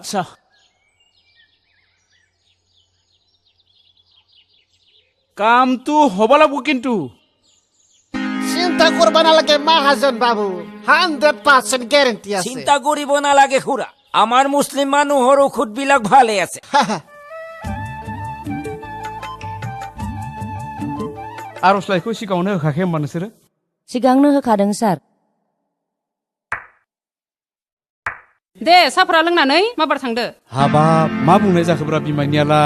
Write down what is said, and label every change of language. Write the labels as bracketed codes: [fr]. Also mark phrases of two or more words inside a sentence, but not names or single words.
[as] আচ্ছা কামটো হ'ব লাগিব কিন্তু চিন্তা কৰিব নালাগে মহাজন বাবু 100% গ্যাৰান্টি আছে চিন্তা কৰিব নালাগে খুৰা আমাৰ মুছলিম মানুহৰ ঔষধবিলাক ভালে আছে [brx] आर'जलाइखौ सिगाङावनो होखाखै होमबा नोंसोरो सिगांनो होखादों सार दे साफ्रा लोंनानै माबार थांदो हाबाब मा बुंनाय जाखोब्रा बिमाइनियालाय